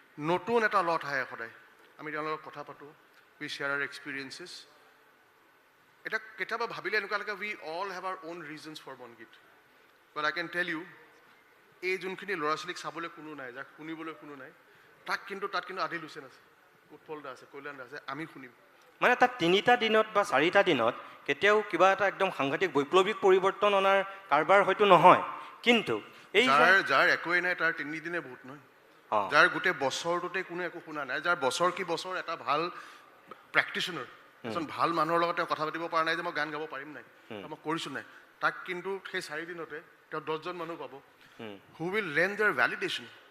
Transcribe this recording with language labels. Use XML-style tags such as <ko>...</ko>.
<as>নতুন এটা লট আহে সদায়, আমি তেওঁলোকৰ কথা পাতোঁ,</as> <en>We share our experiences.</en> <as>এটা কেতিয়াবা ভাবিলে এনেকুৱা লাগে</as> <en>we all have our own reasons for</en> <as>মনগীত।</as> <en>but I can tell you,</en> <as>এই যোনখিনি ল'ৰা ছোৱালীক চাবলৈ কোনো নাই, যাক শুনিবলৈ কোনো নাই, তাত কিন্তু আদিল হুছেইন আছে, উৎপল দা আছে, কল্যাণ দা আছে, আমি শুনিম। মানে তাত 3টা দিনত বা 4টা দিনত কেতিয়াও কিবা এটা একদম সাংঘাতিক বৈপ্লৱিক পৰিৱৰ্তন অনাৰ কাৰবাৰ হয়তো নহয়, কিন্তু এই যাৰ একোৱেই নাই তাৰ 3 দিনে বহুত নহয়। যাৰ গোটেই বছৰটোতে কোনো একো শুনা নাই, যাৰ বছৰ কি বছৰ এটা ভাল প্ৰেক্টিশ্যনাৰ, এজন ভাল মানুহৰ লগত তেওঁ কথা পাতিব পৰা নাই যে মই গান গাব পাৰিম নাই, মই কৰিছোঁ নাই, তাক কিন্তু সেই 4 দিনতে তেওঁ 10জন মানুহ পাব</as> <en>Who will lend their validation.</en>